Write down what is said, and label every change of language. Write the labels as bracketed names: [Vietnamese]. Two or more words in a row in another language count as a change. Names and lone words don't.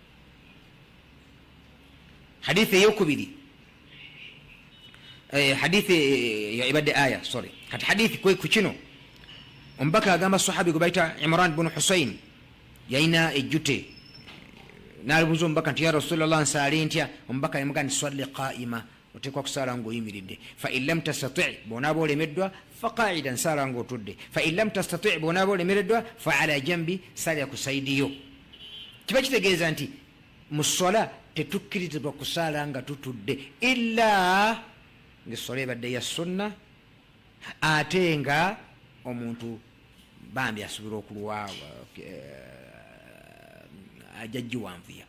[Ganda] Hadithi eyokubiri, hadithi ibadde aya, sorry, kati hadithi ku kino omubaka agamba sahabi gwe bayita Imran bin Husayn yalina ejjute, n'alibuuza omubaka nti [Arabic] يا رسول الله [Ganda] nsaale ntya? Omubaka yamugamba nti [Arabic] صل قائما, [Ganda] oteekwa kusaala ng'oyimiridde. [Arabic] فإن لم تستطع', [Ganda] bw'onaaba olemeddwa, [Arabic] فقاعدا, [Ganda] saala ng'otudde. [Arabic] فإن لم تستطع', [Ganda] bw'onaaba olemereddwa, [Arabic] فعلى جنب, [Ganda] saalira ku saidiyo. Kiba kitegeeza nti mu sola tetukkirizibwa kusaala nga tutudde, illa ng'essola ebadde ya sunna, ate nga omuntu bambi asuubira okulwa ajajjiwanvuya.